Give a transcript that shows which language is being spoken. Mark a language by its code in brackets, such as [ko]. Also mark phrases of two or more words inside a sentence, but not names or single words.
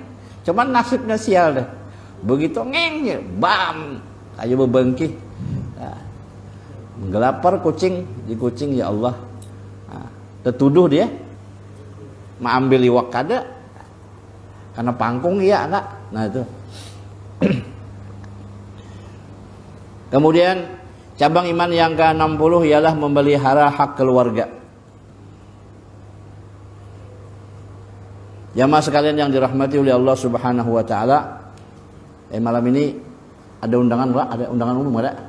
[id] Cuman nasibnya sial deh. Begitu ngeng, bam, kayu bebengkih. Nah, menggelapar kucing, di kucing ya Allah. [bjn] Nah, tertuduh dia mengambil iwak kada karena pangkung iya enggak. Nah itu. [id] Kemudian cabang iman yang ke-60 ialah memelihara hak keluarga. Jamaah sekalian yang dirahmati oleh Allah Subhanahu wa taala, malam ini ada undangan enggak? Ada undangan umum enggak?